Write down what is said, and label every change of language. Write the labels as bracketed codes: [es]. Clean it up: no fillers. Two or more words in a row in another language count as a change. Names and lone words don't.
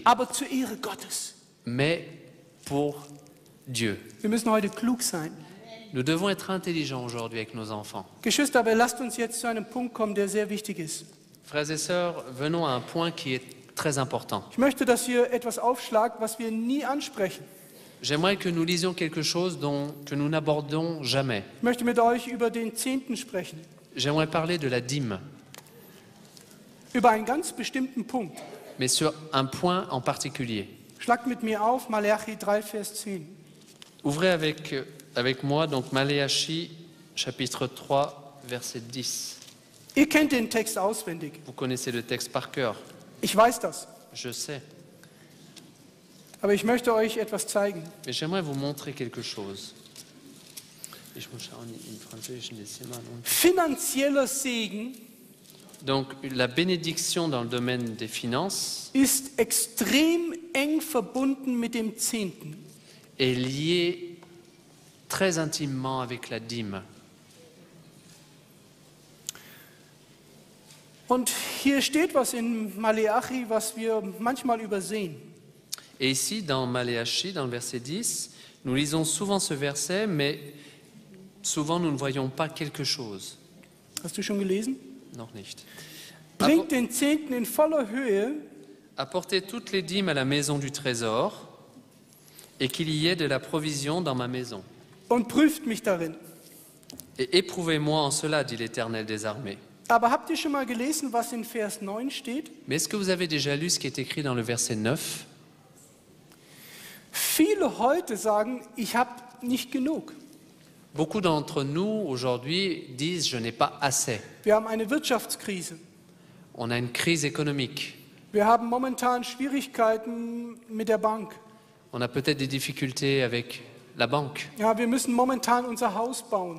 [de] aber zur Ehre Gottes. [fr] Mais pour Dieu. [de] Wir müssen heute klug sein. [fr] Nous devons être intelligents aujourd'hui avec nos enfants. [de] Geschwister, aber lasst uns jetzt zu einem Punkt kommen, der sehr wichtig ist. [fr] Frères et sœurs, venons à un point qui est très important. [de] Ich möchte, dass ihr etwas aufschlagt, was wir nie ansprechen. [fr] J'aimerais que nous lisions quelque chose que nous n'abordons jamais. [de] Ich möchte mit euch über den Zehnten sprechen, [fr] J'aimerais parler de la dîme, [de] über einen ganz bestimmten Punkt. [fr] mais sur un point en particulier. [de] Schlagt mit mir auf, Malachi 3, Vers 10. [fr] Ouvrez avec moi donc Maléachie, chapitre 3, verset 10. [de] Ihr kennt den Text auswendig. [fr] Vous connaissez le texte par cœur, [de] Ich weiß das. [fr] je sais. [de] Aber ich möchte euch etwas zeigen. [fr] Mais j'aimerais vous montrer quelque chose. [de] Ich muss schauen, im Französischen ist immer noch- Finanzieller Segen [fr] Donc la bénédiction dans le domaine des finances [de] ist extrem eng verbunden mit dem Zehnten. [fr] est liée très intimement avec la dîme. [de] Und hier steht was in Maleachi, was wir manchmal übersehen. [fr] Et ici, dans Maléachie, dans le verset 10, Nous lisons souvent ce verset, mais souvent nous ne voyons pas quelque chose. [de] Hast du schon gelesen? Noch nicht. Bringt den Zehnten in voller Höhe [fr] Apportez toutes les dîmes à la maison du trésor, et qu'il y ait de la provision dans ma maison. [de] und prüft mich darin. [fr] Et éprouvez-moi en cela, dit l'Éternel des armées. [de] Aber habt ihr schon mal gelesen, was in Vers 9 steht? [fr] Mais est-ce que vous avez déjà lu ce qui est écrit dans le verset 9? [de] Viele heute sagen, ich habe nicht genug. [fr] Beaucoup d'entre nous aujourd'hui disent « je n'ai pas assez [de] Wir haben eine Wirtschaftskrise. ». [fr] On a une crise économique. [de] Wir haben momentan Schwierigkeiten mit der Bank. [fr] On a peut-être des difficultés avec la banque. [de] Ja, wir müssen momentan unser Haus bauen.